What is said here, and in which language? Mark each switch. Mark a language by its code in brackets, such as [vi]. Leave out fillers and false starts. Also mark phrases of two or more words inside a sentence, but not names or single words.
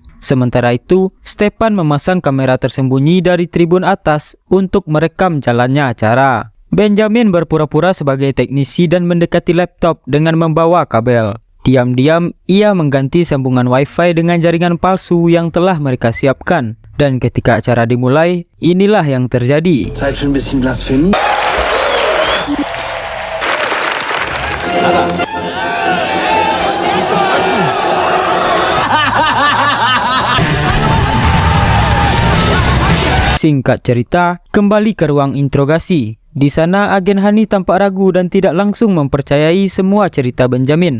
[id] Sementara itu, Stepan memasang kamera tersembunyi dari tribun atas untuk merekam jalannya acara. Benjamin berpura-pura sebagai teknisi dan mendekati laptop dengan membawa kabel. Diam-diam, ia mengganti sambungan Wi-Fi dengan jaringan palsu yang telah mereka siapkan. Dan ketika acara dimulai, inilah yang terjadi. [de] Zeit für ein bisschen Blasphemie. [id] Singkat cerita, kembali ke ruang interogasi. Di sana, agen Hani tampak ragu dan tidak langsung mempercayai semua cerita Benjamin.